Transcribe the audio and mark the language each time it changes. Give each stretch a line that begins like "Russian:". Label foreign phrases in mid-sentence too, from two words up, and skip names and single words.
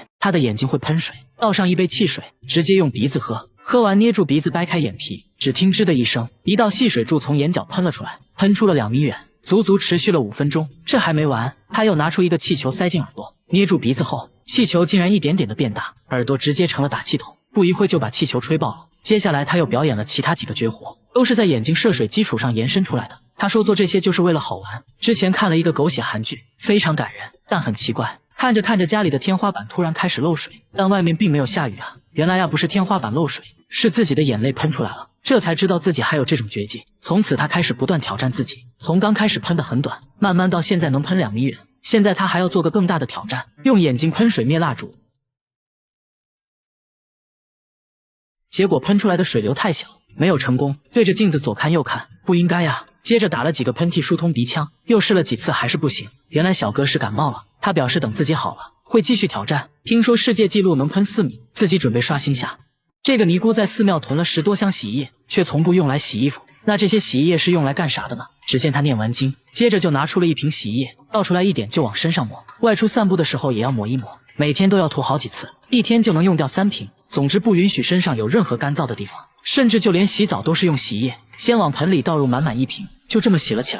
Chinese: 他的眼睛會噴水，倒上一杯汽水，直接用鼻子喝，喝完捏住鼻子掰開眼皮，只聽吱的一聲，一道細水柱從眼角噴了出來，噴出了2米遠，足足持續了5分鐘。這還沒完，他又拿出一個氣球塞進耳朵，捏住鼻子後，氣球竟然一點點的變大，耳朵直接成了打氣筒，不一會就把氣球吹爆了。接下來他又表演了其他幾個絕活，都是在眼睛射水基礎上延伸出来的。他說做這些就是為了好玩。之前看了一個狗血韓劇，非常感人，但很奇怪，看着看着家裡的天花板突然開始漏水，但外面並沒有下雨啊，原來不是天花板漏水，是自己的眼淚噴出來了。這才知道自己還有這種絕技。從此他開始不斷挑戰自己，從剛開始噴得很短，慢慢到現在能噴2米遠。現在他還要做個更大的挑戰，用眼睛噴水滅蠟燭。結果噴出來的水流太小，沒有成功。對着鏡子左看右看，不應該呀。接着打了幾個噴嚏疏通鼻腔，又試了幾次還是不行。原來小哥是感冒了，他表示等自己好了會繼續挑戰。聽說世界紀錄能噴4米，自己準備刷新下。這個尼姑在寺廟囤了10多箱洗衣液，卻從不用來洗衣服。那這些洗衣液是用來幹啥的呢？只見他念完經，接着就拿出了一瓶洗衣液，倒出來一點就往身上抹，外出散步的時候也要抹一抹，每天都要涂好幾次，一天就能用掉3瓶。总之不允许身上有任何干燥的地方，甚至就连洗澡都是用洗衣液，先往盆裡倒入满1瓶，就這麼洗了起来。